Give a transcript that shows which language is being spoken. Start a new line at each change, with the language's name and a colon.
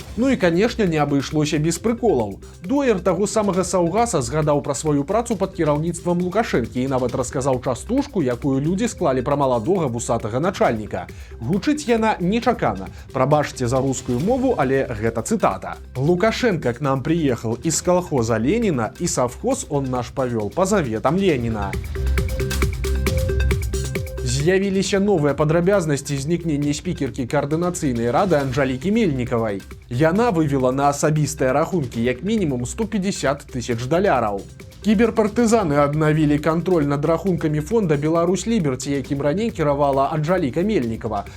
Belarusian: Ну і, канешне, не абышлося без прыколаў. Доер таго самага саўгаса згадаў пра сваю працу пад кіраўніцтвам Лукашэнкі і нават расказаў частушку, якую людзі склалі пра маладога вусатага начальніка. Гучыць яна нечакана. Прабачце за рускую мову, але гэта цытата.
Russian: «Лукашенко к нам приехал из колхоза Ленина, и совхоз он наш повел по заветам Ленина».
Belarusian: З'явіліся новыя падрабязнасці знікнення спікеркі каардынацыйнай рады Анжалікі Мельнікавай. Яна вывела на асабістыя рахункі як мінімум $150 000. Кіберпартызаны аднавілі кантроль над рахункамі фонда «Беларусь Ліберці», якім раней кіравала Анжаліка Мельнікава.